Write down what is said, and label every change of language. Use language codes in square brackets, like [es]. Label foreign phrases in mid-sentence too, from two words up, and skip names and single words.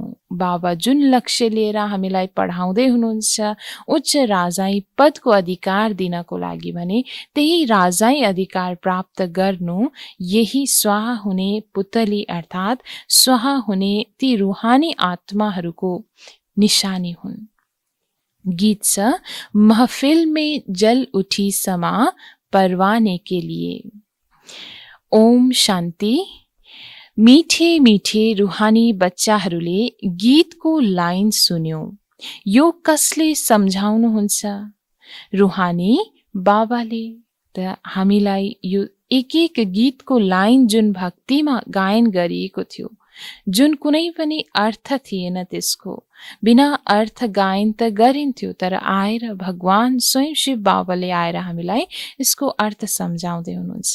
[ne] बाबा जुन लक्ष्य लिएर हामीलाई पढाउँदै हुनुहुन्छ उच्च राजाई पदको अधिकार दिनको लागि भने त्यही राजाई अधिकार प्राप्त गर्नु यही स्वाहा हुने पुतली अर्थात् स्वाहा हुने ती रुहानी आत्माहरूको निशानी हुन्। गीत छ, [hi] महफिल में जल उठी समा परवाने के लिए। ओम शान्ति। मीठे मीठे [ne] रुहानी बच्चाहरूले गीतको लाइन सुन्यो। यो कसले सम्झाउनुहुन्छ? रुहानी बाबाले। त हामीलाई यो एक गीतको लाइन जुन भक्तिमा गायन गरिएको थियो, जुन कुनै पनि अर्थ थिएन, त्यसको बिना अर्थ गायन त गरिन्थ्यो, तर आएर भगवान स्वयं शिव बाबाले आएर हामीलाई यसको अर्थ सम्झाउँदै हुनुहुन्छ।